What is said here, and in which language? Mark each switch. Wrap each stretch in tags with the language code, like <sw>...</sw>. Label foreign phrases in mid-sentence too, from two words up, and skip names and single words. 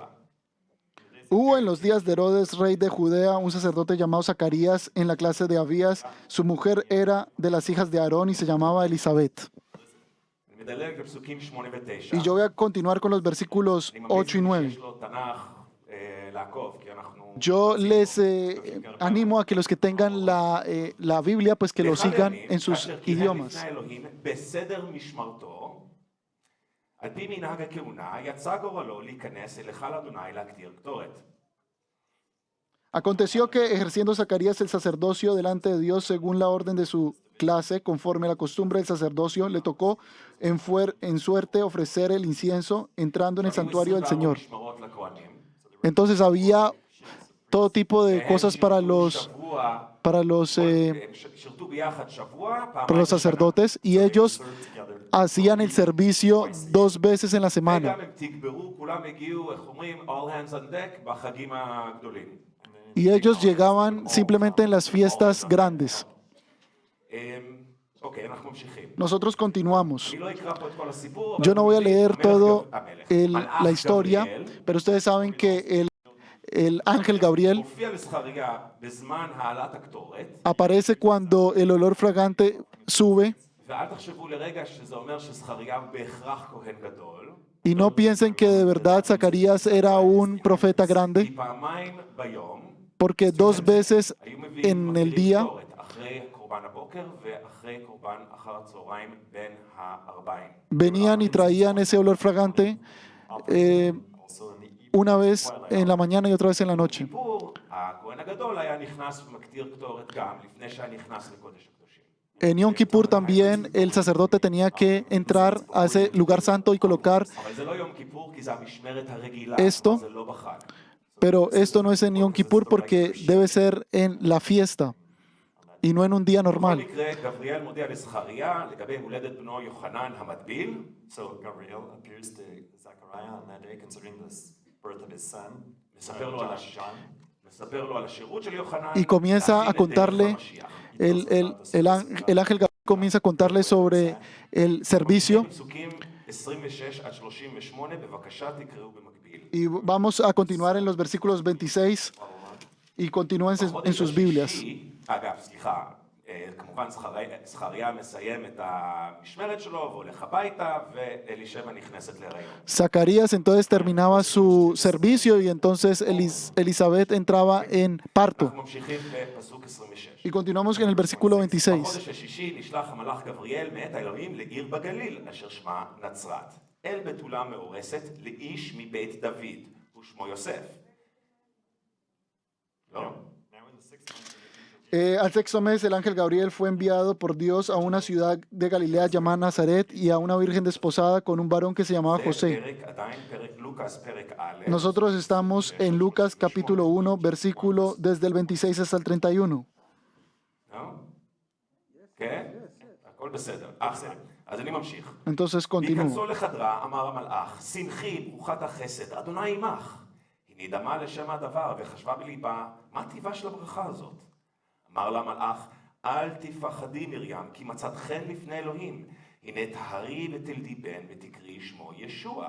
<es>Hubo en los días de Herodes, rey de Judea, un sacerdote llamado Zacarías en la clase de Abías. Su mujer era de las hijas de Aarón y se llamaba Elizabeth.</es> <he>אני מדלג לפסוקים 8 ו-9.</he> <es>Y yo voy a continuar con los versículos 8 y 9.</es> <he>שיש לו תנ"ך לעקוב, כי אנחנו...</he> <es>Yo les animo a que los que tengan la Biblia, pues que lo sigan en sus idiomas.</es> <he>בסדר משמרתו, על פי מנהג הכהונה, יצא גורלו להיכנס אל היכל אדוני להקטיר קטורת.</he> <es>Aconteció que, ejerciendo Zacarías el sacerdocio delante de Dios según la orden de su clase, conforme a la costumbre del sacerdocio, le tocó en suerte ofrecer el incienso entrando en el santuario del Señor.</es> <he>משמרות לכהנים,</he> <es>Entonces había todo tipo de cosas para los</es> <he>שירתו ביחד שבוע,</he> <es>sacerdotes, y ellos hacían el servicio 2 veces en la semana.</es> <he>וגם הם תגברו, כולם הגיעו, איך אומרים,</he> <en>all hands on deck</en> <he>בחגים הגדולים.</he> <es>Y ellos llegaban simplemente en las fiestas grandes.</es> <he>אוקיי, אנחנו ממשיכים.</he> <es>Nosotros continuamos.</es> <he>אני לא אקרא פה את כל הסיפור,</he> <es>Yo no voy a leer todo</es> <he>המלך</he> <es>la historia,</es> <he>גבריאל</he> <es>pero ustedes saben que el ángel Gabriel</es> <he>הופיע לזכריה בזמן העלאת הקטורת,</he> <es>aparece cuando el olor fragante sube,</es> <he>ואל תחשבו לרגע שזה אומר שזכריה הוא בהכרח כהן גדול,</he> <es>y no piensen que de verdad Zacarías era un profeta</es> <he>כי</he> <es>grande,</es> <he>פעמיים ביום</he> <es>porque 2 veces</es> <he>היו מביאים</he> <es>en el</es> <he>מקריב</he> <es>día</es> <he>קטורת, אחרי קורבן הבוקר ואחרי קורבן אחר הצהריים בין הערביים.</he> <es>venían y traían ese olor fragante</es> <en>Also in the evening,</en> <es>una vez en la mañana y otra vez en la noche.</es> <he>בכיפור, הכהן הגדול היה נכנס ומקטיר קטורת גם, לפני שהיה נכנס לקודש הקדושים.</he> <es>En Yom Kippur también el sacerdote tenía que entrar a ese lugar santo y colocar,</es> <he>אבל זה לא יום כיפור כי זה המשמרת הרגילה,</he> <es>Esto-</es> <he>זה לא בחג.</he> <es>pero esto no es en Yom Kippur porque debe ser en la fiesta y no en un día</es> <he>בכל</he> <es>normal.</es> <he>מקרה, גבריאל מודיע לזכריה לגבי הולדת בנו יוחנן המטביל,</he> <en>so Gabriel appears to Zechariah on that day, considering the birth of his son,</en> <he>מספר לו על</he> <en>John.</en> <he>מספר לו על השירות של יוחנן,</he> <es>Y comienza</es> <he>להכין</he> <es>a</es> <he>את דרך</he> <es>contarle,</es> <he>המשיח.</he> <es>el ángel Gabriel comienza a contarle sobre el servicio.</es> <he>פסוקים 26 עד 38, בבקשה תקראו במקביל.</he> <es>Y vamos a continuar en los versículos 26 y continúen en sus Biblias.</es> <he>אגב, סליחה, כמובן זכריה מסיים את המשמרת שלו והולך הביתה, ואלישבע נכנסת להיריון.</he> <es>Zacarías entonces terminaba su servicio y entonces Elizabeth entraba en parto.</es> <he>אנחנו ממשיכים בפסוק 26.</he> <es>Y continuamos en el versículo 26.</es> <he>בחודש השישי נשלח המלאך גבריאל מאת האלוהים לעיר בגליל, אשר שמה נצרת. אל בתולה מאורסת לאיש מבית דוד, ושמו יוסף. לא?</he> <en>Now in the 6th month of the age of</en> <es>Al 6º mes, el ángel Gabriel fue enviado por Dios a una ciudad de Galilea llamada Nazaret y a una virgen desposada con un varón que se llamaba</es> <he>זה</he> <es>José.</es> <he>פרק, עדיין פרק לוקאס, פרק א',</he> <es>Nosotros estamos en Lucas capítulo 1, versículo desde el 26 hasta el 31.</es> <he>לא? כן? הכל בסדר. בסדר. אז אני ממשיך.</he> <es>Entonces continúo.</es> <he>בהיכנסו לחדרה אמר המלאך, שמחי ברוכת החסד, אדוני עמך. היא נדהמה לשם הדבר וחשבה בליבה, מה טיבה של הברכה הזאת? אמר לה המלאך, אל תפחדי מרים, כי מצאת חן לפני אלוהים. הנה טהרי ותלדי בן ותקראי שמו ישוע.</he>